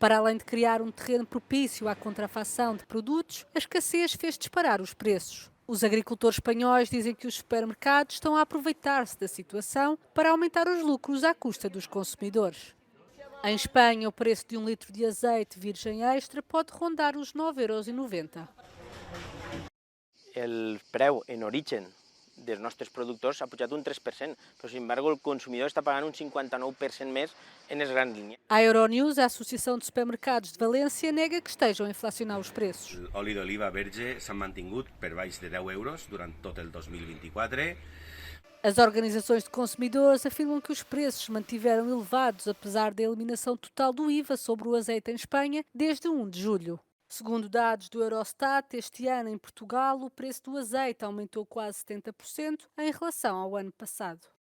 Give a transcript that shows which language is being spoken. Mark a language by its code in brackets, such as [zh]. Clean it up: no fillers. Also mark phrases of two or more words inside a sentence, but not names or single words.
[pt] Para além de criar um terreno propício à contrafação de produtos, a escassez fez disparar os preços. Os agricultores espanhóis dizem que os supermercados estão a aproveitar-se da situação para aumentar os lucros à custa dos consumidores. Em Espanha, o preço de 1 litro de azeite virgem extra pode rondar os 9,90 €. [ca] El preu en origen dels nostres productors ha pujat un 3%, però, [es] sin embargo, [ca] el consumidor està pagant un 59% més en les grans línies. [pt] A Euronews, a Associação de Supermercados de Valência, nega que estejam a inflacionar os preços. [ca] L'oli d'oliva verge s'ha mantingut per baix de 10 € durant tot el 2024. [pt] As organizações de consumidores afirmam que os preços se mantiveram elevados apesar da eliminação total do IVA sobre o azeite em Espanha desde 1 de julho. Segundo dados do Eurostat, este ano em Portugal o preço do azeite aumentou quase 70% em relação ao ano passado.